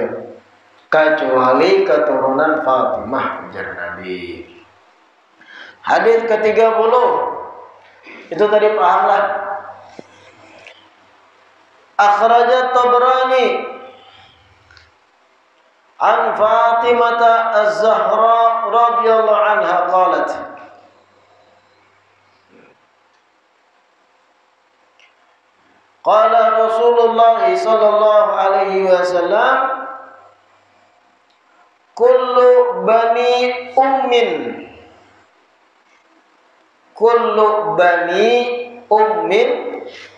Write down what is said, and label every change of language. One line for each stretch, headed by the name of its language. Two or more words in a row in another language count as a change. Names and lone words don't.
Banjar: Kecuali keturunan Fatimah ujar Nabi. Hadis ke-30 itu tadi pahamlah.
Arabic: أخرج الطبراني عن فاطمة الزهراء رضي الله عنها قالت قال رسول الله صلى الله عليه وسلم كل بني أم